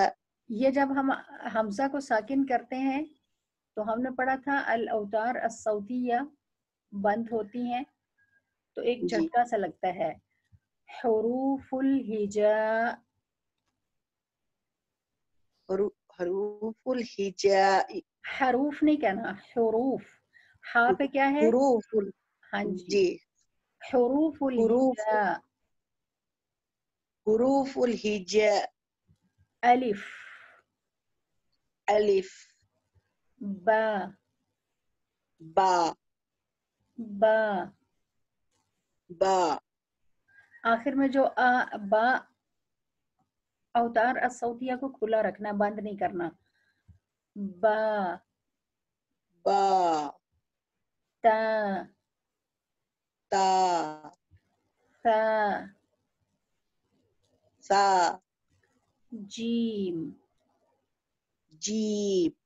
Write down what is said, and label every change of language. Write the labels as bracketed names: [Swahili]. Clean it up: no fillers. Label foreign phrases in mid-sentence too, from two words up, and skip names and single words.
[Urdu] یہ جب ہم حمزہ کو ساکن کرتے ہیں تو ہم نے پڑھا تھا [Arabic] الاوتار الصوتیہ [Urdu] بند ہوتی ہیں تو ایک جی جھٹکا سا لگتا ہے [Arabic] حروف الہجاء حروف الہجاء [Urdu] حروف نہیں کہنا, حروف. ہاں پہ کیا ہے؟ حروف ہاں جی, جی حروف حروف الہجاء. [Arabic] حروف الہجاء [Urdu] الف, الف با, با با. با آخر میں جو با [Arabic] اوتار الصوتیہ [Urdu] کو کھلا رکھنا, بند نہیں کرنا. با, با تا, تا ثا, سا جیم, جیم